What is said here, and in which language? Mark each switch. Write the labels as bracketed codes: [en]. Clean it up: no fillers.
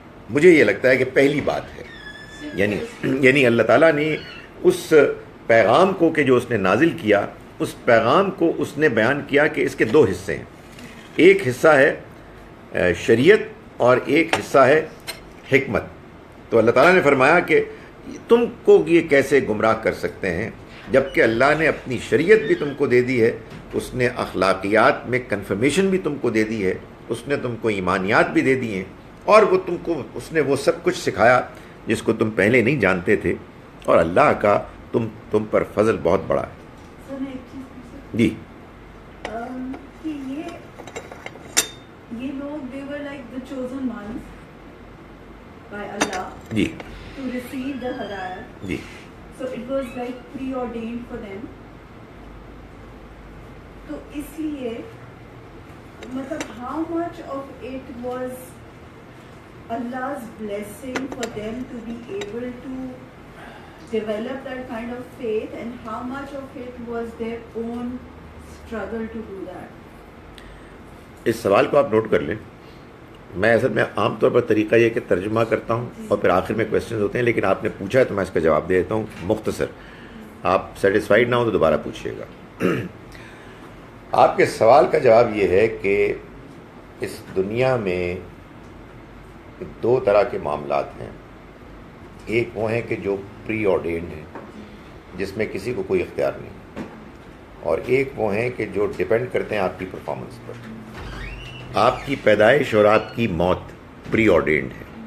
[ur] مجھے یہ لگتا ہے کہ پہلی بات ہے، یعنی اللہ تعالیٰ نے اس پیغام کو کہ جو اس نے نازل کیا، اس پیغام کو اس نے بیان کیا کہ اس کے دو حصے ہیں، ایک حصہ ہے شریعت اور ایک حصہ ہے حکمت۔ تو اللہ تعالیٰ نے فرمایا کہ تم کو یہ کیسے گمراہ کر سکتے ہیں جبکہ اللہ نے اپنی شریعت بھی تم کو دے دی ہے، اس نے اخلاقیات میں کنفرمیشن بھی تم کو دے دی ہے، اس نے تم کو ایمانیات بھی دے دی ہیں، اور وہ تم کو اس نے وہ سب کچھ سکھایا جس کو تم پہلے نہیں جانتے تھے، اور اللہ کا تم پر فضل بہت بڑا ہے۔ سر میں ایک چیز پوچھ سکتی جی ہوں کہ یہ لوگ [en] they were like the chosen ones by Allah [ur] جی [en] to receive the hidayah. [ur] جی [en] So it was like preordained for them. [ur] تو اس لیے مطلب [en] how much of it was Allah's blessing for them to be able to develop that kind of faith, and how much of it was their own struggle to do that? [ur] اس سوال کو آپ note کر لیں۔ میں اصل میں عام طور پر طریقہ یہ کہ ترجمہ کرتا ہوں اور پھر آخر میں کویسچنز ہوتے ہیں، لیکن آپ نے پوچھا ہے تو میں اس کا جواب دے دیتا ہوں مختصر۔ آپ سیٹسفائیڈ نہ ہو تو دوبارہ پوچھیے گا۔ آپ کے سوال کا جواب یہ ہے کہ اس دنیا میں دو طرح کے معاملات ہیں۔ ایک وہ ہیں کہ جو پری آرڈینڈ ہیں، جس میں کسی کو کوئی اختیار نہیں، اور ایک وہ ہیں کہ جو ڈپینڈ کرتے ہیں آپ کی پرفارمنس پر۔ آپ کی پیدائش اور آپ کی موت پری آرڈینڈ ہے،